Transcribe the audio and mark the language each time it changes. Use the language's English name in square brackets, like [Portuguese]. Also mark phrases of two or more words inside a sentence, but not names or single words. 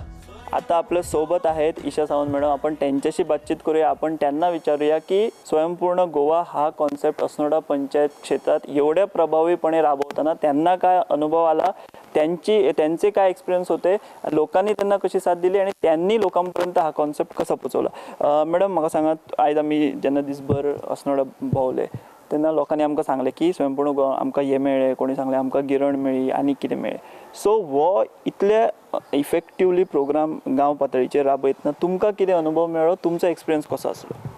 [Marathi] आता आपल्या सोबत आहेत ईशा सावंत मॅडम. आपण त्यांच्याशी बातचीत करूया. आपण त्यांना विचारूया की स्वयंपूर्ण गोवा हा कॉन्सेप्ट असनोडा पंचायत क्षेत्रात एवढ्या प्रभावीपणे राबवताना त्यांना काय अनुभव आला, त्यांचे काय एक्सपिरियन्स होते, लोकांनी त्यांना कशी साथ दिली आणि त्यांनी लोकांपर्यंत हा कॉन्सेप्ट कसा पोचवला. [Konkani] मॅडम म्हाका सांगात, आयज आमी जेन्ना दिसभर असनोडा भोंवले तेन्ना लोकांनी आमकां सांगलें की स्वयंपूर्ण गोवा आमकां हें मेळ्ळें, कोणी सांगलें आमकां गिरण मेळ्ळी आनी कितें मेळ्ळें. सो हो इतले [English] effectively program [Konkani] गांव पातळीचेर राबयतना तुमकां कितें अनुभव मेळ्ळो, तुमचो एक्सपिरियन्स कसो आसलो?